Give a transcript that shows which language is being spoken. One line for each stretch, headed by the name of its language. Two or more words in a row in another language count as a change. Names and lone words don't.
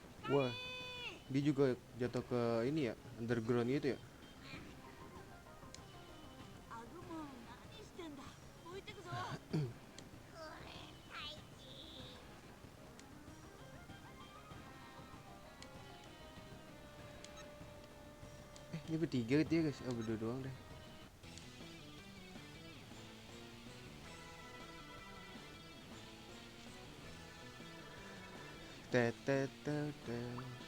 Indonesian: Wah, dia juga jatuh ke ini ya, underground gitu ya.
Japanese: アグモン何してんだ。置いてくぞ。
Indonesian: Ini bertiga dia guys, oh berdua doang deh. Tetetetet.